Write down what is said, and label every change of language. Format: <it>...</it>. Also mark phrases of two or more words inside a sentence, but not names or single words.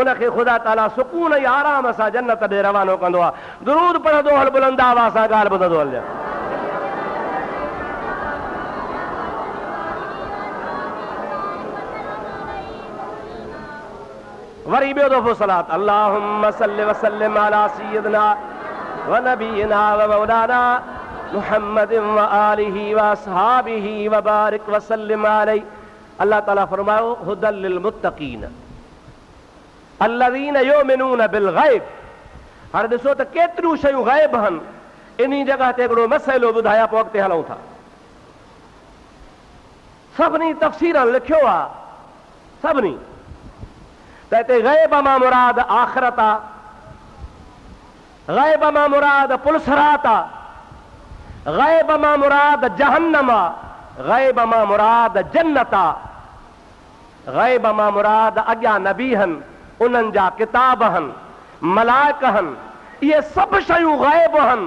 <sd>उनखे ख़ुदा ताला सुकून ऐं आराम सां जन्नत ॾे रवानो कंदो आहे। दुरूद पढ़ंदो हल, बुलंद आवाज़ सां ॻाल्हि ॿुधंदो हल। वरी ॿियो दफ़ो सलात,</sd> <ar>اللهم صل وسلم على سيدنا ونبينا ومولانا محمد وآله وأصحابه وبارك وسلم عليه.</ar> <sd>अल्लाह ताला फरमायो</sd> <ar>هدى للمتقين الذين يؤمنون بالغيب.</ar> <sd>हाणे ॾिसो त केतिरियूं शयूं ग़ैब आहिनि, इन्ही जगह ते हिकिड़ो मसइलो ॿुधाया पोइ अॻिते हलूं था। सभिनी तफ़सीर लिखियो आहे, सभिनी त हिते ग़ैब मां मुराद आख़िरत आहे, ग़ैब मां मुराद पुलसरात आहे, ग़ैब मां मुराद जहन्नम आहे, ग़ैब मां मुराद जन्नत आहे, ग़ैब मां मुराद अॻियां नबी हन, उन्हनि जा किताब हन, मलाइक हन, इहे सभु शयूं ग़ैब हन।</sd>